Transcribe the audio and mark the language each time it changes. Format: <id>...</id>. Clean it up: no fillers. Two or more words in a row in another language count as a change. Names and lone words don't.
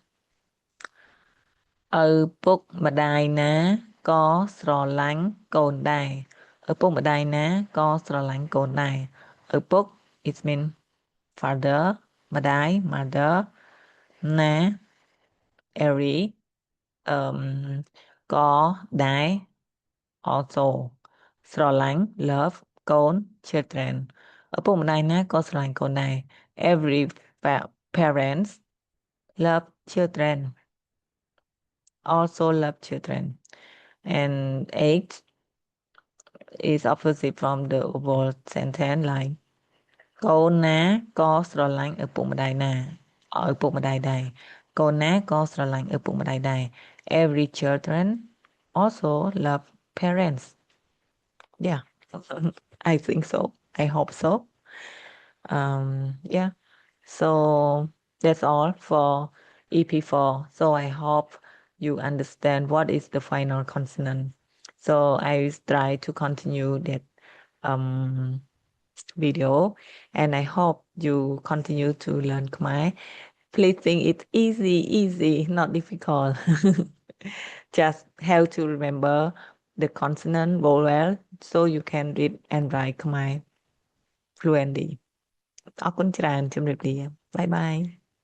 <km>ឪពុកម្ដាយណាក៏ស្រឡាញ់កូនដែរឪពុកម្ដាយណាក៏ស្រឡាញ់កូនដែរឪពុក</km> <en>it mean father</en> <km>ម្ដាយ mother ណា every</km> <en>ក៏ដែរ also ស្រឡាញ់ love កូន children</en> <km>ឪពុកម្ដាយណាក៏ស្រឡាញ់កូនដែរ</km> <en>every parents love children also love children and eight is opposite from the overall sentence like</en> <km>កូនណាក៏ស្រឡាញ់ឪពុកម្ដាយណាឪពុកម្ដាយដែរកូនណាក៏ស្រឡាញ់ឪពុកម្ដាយដែរ</km> <en>every children also love parents yeah I think so I hope so yeah so that's all for EP4 so I hope you understand what is the final consonant so I try to continue that video and I hope you continue to learn Khmer. Please think it's easy, not difficult. Just have to remember the consonant vowel so you can read and write Khmer fluently.</en> <km>អរគុណច្រើនជំរាបលា</km> <en>Bye bye</en>